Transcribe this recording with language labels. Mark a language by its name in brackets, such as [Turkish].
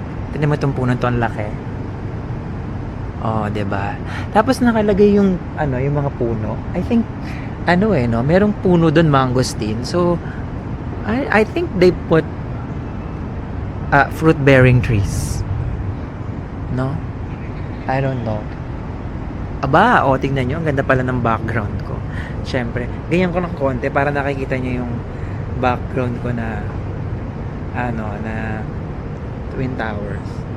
[Filipino] Tignan mo itong puno to, ang laki. Oh, 'di ba? Tapos nakalagay yung yung mga puno. I think merong puno doon, mangosteen. [English] So I think they put fruit bearing trees. No? I don't know. [Filipino] Aba, tingnan nyo, ang ganda pala ng background ko. Syempre, ganyan ko ng konti para nakikita nyo yung background ko na na Twin Towers.